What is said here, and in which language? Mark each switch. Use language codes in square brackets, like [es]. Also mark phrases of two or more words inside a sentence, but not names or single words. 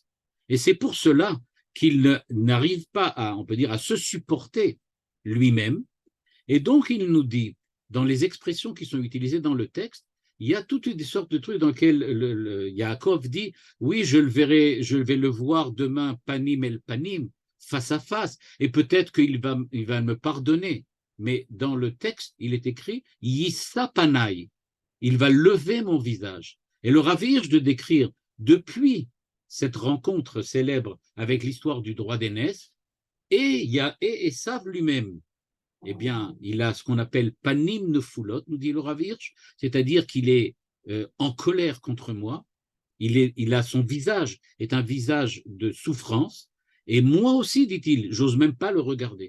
[fr] Et c'est pour cela qu'il n'arrive pas à, on peut dire, à se supporter lui-même. Et donc, il nous dit, dans les expressions qui sont utilisées dans le texte, il y a toutes des sortes de trucs dans lesquels Yaakov dit, oui, je vais le voir demain, [he] פנים אל פנים, [fr] face à face, et peut-être qu'il va me pardonner. Mais dans le texte, il est écrit, [he] ישא פני, [fr] il va lever mon visage. Et le Rav Hirsch de décrire, depuis cette rencontre célèbre avec l'histoire du droit d'aînesse, et il y a Esav lui-même, eh bien, il a ce qu'on appelle [he] פנים נפולות, [fr] nous dit le Rav Hirsch, c'est-à-dire qu'il est en colère contre moi, il a son visage, est un visage de souffrance, et moi aussi, dit-il, j'ose même pas le regarder.